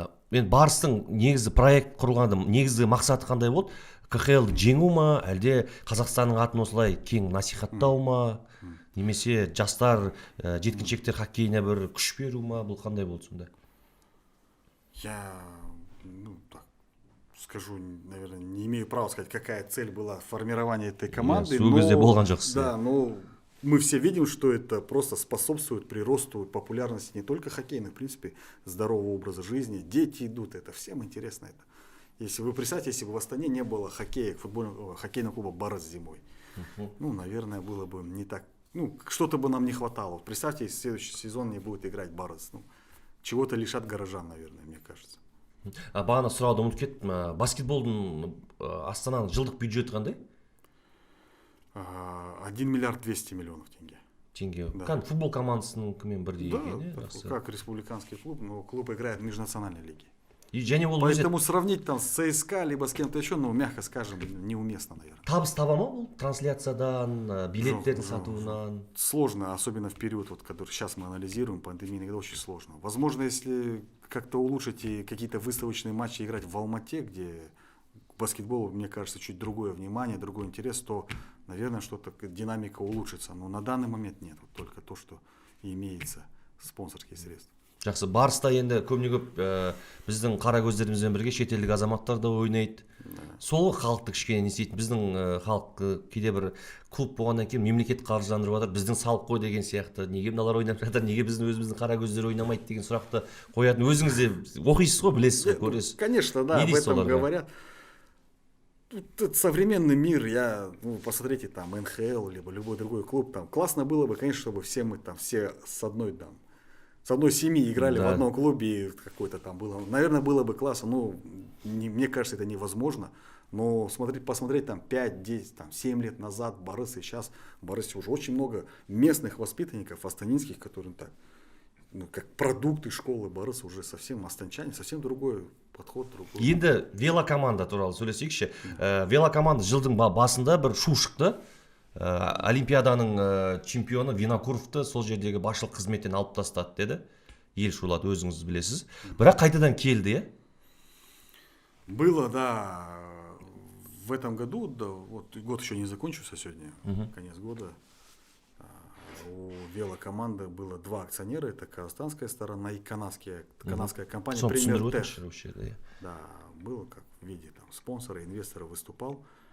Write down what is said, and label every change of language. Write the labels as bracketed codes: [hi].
[kk] мен Барыстың негізі проект құрылғанда негізгі мақсаты қандай болды? КХЛ жеңу ма, әлде Қазақстанның атын осылай кең насихаттау ма, немесе жастар, жеткіншектер хоккейіне бір күш беру ма, бұл қандай болды сонда? [ru] Я, так скажу, наверное, не имею права сказать, какая цель была формирования этой команды. Да, но мы все видим, что это просто способствует приросту популярности не только хоккейных, в принципе, здорового образа жизни. Дети идут, это всем интересно это. Если вы представьте, если бы в Астане не было хоккея, хоккейного клуба «Барыс» зимой, ну, наверное, было бы не так, ну, что-то бы нам не хватало. Вот представьте, если следующий сезон не будет играть «Барыс», ну, чего-то лишат горожан, наверное, мне кажется. [kk] Бағана сұрауды ұмытып кеттім. Баскетболдың Астананың жылдық бюджеті қандай? [ru] 1 миллиард 200 миллионов тенге. Тенге. Да. [kk] Футбол командасының кіммен бірдей екен? [ru] Да, как республиканский клуб, но клуб играет в межнациональной лиге. Поэтому сравнить там с ЦСКА, либо с кем-то еще, ну, мягко скажем, неуместно, наверное. [kk] Табыс таба ма бұл? Трансляциядан, билеттердің сатуынан? [ru] Сложно, особенно в период, вот, который сейчас мы анализируем, пандемийный, это очень сложно. Возможно, если как-то улучшить и какие-то выставочные матчи играть в Алмате, где баскетбол, мне кажется, чуть другое внимание, другой интерес, то, наверное, что-то, динамика улучшится. Но на данный момент нет, вот только то, что имеется, спонсорские средства. [kk] Жақсы, Барыста енді көбіне көп біздің қара көздерімізбен бірге шетелдік азаматтар да ойнайды. Сол халықты кішкене не істейтін, біздің халық кейде бір клуб болғаннан кейін мемлекет қаржыландырып жатыр, біздің салық қой деген сияқты, неге мыналар ойнап жатыр, неге біздің өзіміздің қара көздер ойнамайды деген сұрақты қоятын. Өзіңіз де оқисыз ғой, білесіз ғой, көресіз. [ru] Конечно, да, об этом говорят. Тут современный мир, посмотрите, там, НХЛ, либо любой другой клуб, там, классно было бы, конечно, чтобы все мы там, все с одной семьи играли в одном клубе, какой-то там было. Наверное, было бы классно, но мне кажется, это невозможно. Но посмотреть там 5, 10, там, 7 лет назад Барыс, и сейчас в Барысе уже очень много местных воспитанников, астанинских, которые так, ну, как продукты школы Барыс уже совсем астанчане, совсем другой подход. [kk] Енді велокоманда туралы сөйлесейікші. Велокоманда жылдың басында бір шу шықты. Олимпиаданың чемпионы Винокуровты сол жердегі басшылық қызметтен алып тастады деді. Ел шулады, өзіңіз білесіз. Бірақ қайтадан келді, е? [ru] Было, да. В этом году, да, вот год еще не закончился сегодня, конец года. У велокоманды было 2 акционера, это казахстанская сторона и канадская компания Premier Tech. Да, было как в виде там спонсора, инвестора выступал.